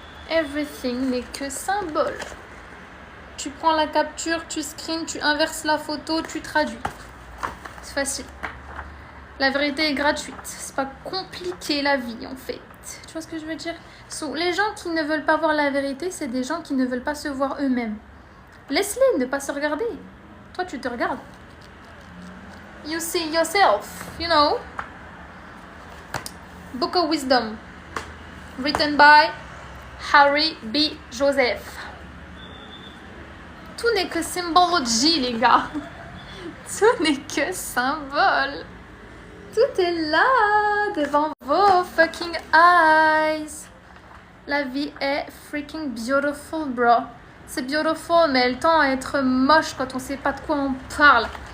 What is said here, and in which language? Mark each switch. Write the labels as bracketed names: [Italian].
[English] Everything [French] n'est que symbole. Tu prends la capture, tu screens, tu inverses la photo, tu traduis. C'est facile. La vérité est gratuite. C'est pas compliqué la vie en fait. Tu vois ce que je veux dire? Les gens qui ne veulent pas voir la vérité, c'est des gens qui ne veulent pas se voir eux-mêmes. Laisse-les ne pas se regarder. Toi, tu te regardes. [English] You see yourself, you know. Book of Wisdom, written by Harry B. Joseph. [French] Tout n'est que symbologie, les gars. Tout n'est que symbole. Tout est là, devant vos [English] fucking eyes. [French] La vie est [English] freaking beautiful, [French] bro. C'est [English] beautiful, [French] mais elle tend à être moche quand on sait pas de quoi on parle.